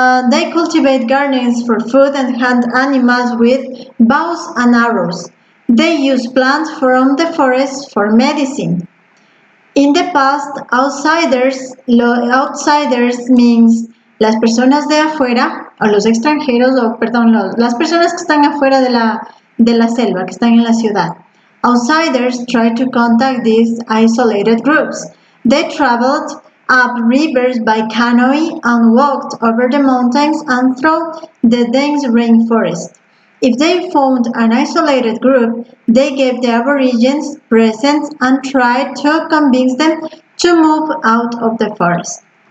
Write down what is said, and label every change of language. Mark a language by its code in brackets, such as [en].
[en] They cultivate gardens for food and hunt animals with bows and arrows. They use plants from the forest for medicine. In the past, outsiders means [es] las personas de afuera, o los extranjeros, las personas que están afuera de la selva, que están en la ciudad. [en] Outsiders try to contact these isolated groups. They traveled up rivers by canoe and walked over the mountains and through the dense rainforest. If they found an isolated group, they gave the aborigines presents and tried to convince them to move out of the forest.